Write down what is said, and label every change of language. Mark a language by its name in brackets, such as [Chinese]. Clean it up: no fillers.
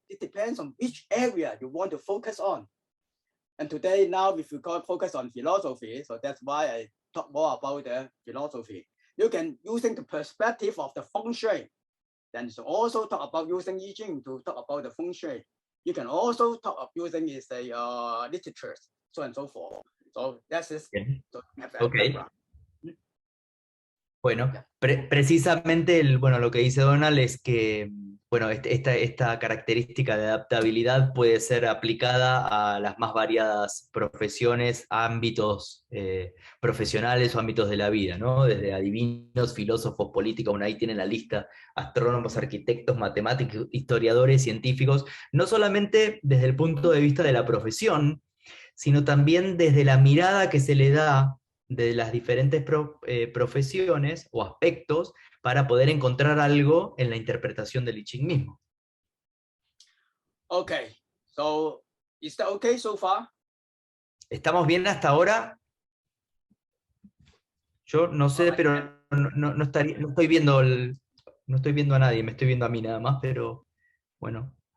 [English] It depends on which area you want to focus on. And today, now, if you focus on philosophy, so that's why I talk more about the philosophy. You can, using the perspective of the feng shui, then you also talk about using I-Ching to talk about the feng shui. You can also talk about using literature, so and so forth. So that's it. Okay. So Okay. [Spanish] Bueno, precisamente lo que dice Donald es que bueno, esta característica de adaptabilidad puede ser aplicada a las más variadas profesiones, ámbitos profesionales o ámbitos de la vida, ¿no? Desde adivinos, filósofos, políticos, bueno, ahí tienen la lista, astrónomos, arquitectos, matemáticos, historiadores, científicos, no solamente desde el punto de vista de la profesión, sino también desde la mirada que se le da de las diferentes profesiones o aspectos para poder encontrar algo en la interpretación del I-Ching mismo. [English] Okay, so is that okay so far? [Spanish] ¿Estamos bien hasta ahora? Yo no sé, [English] Alright, [Spanish] pero no estoy viendo no estoy viendo a nadie, me estoy viendo a mí nada más, pero bueno.